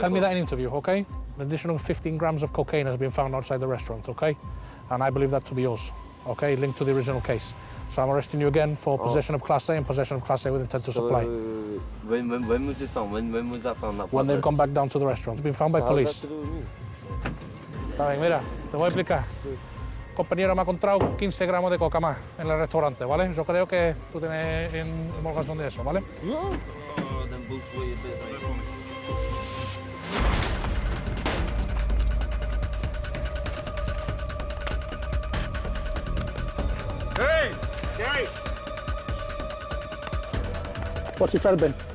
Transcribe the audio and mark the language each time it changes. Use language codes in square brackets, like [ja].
[en] Tell me that in interview, okay? An additional 15 grams of cocaine has been found outside the restaurant, okay? And I believe that to be yours, okay? Linked to the original case. So I'm arresting you again for possession of Class A and possession of Class A with intent to supply. When was this found? When was that found? When they've gone back down to the restaurant. It's been found by police. How's that to do with me? [es] Está bien, mira, te voy a explicar. Compañero me ha encontrado 15 gramos de coca más en el restaurante, ¿vale? Yo creo que tú tienes homologación de eso, ¿vale? [en] Them boots weigh a bit, like. Hey! Hey! What's your trail bin?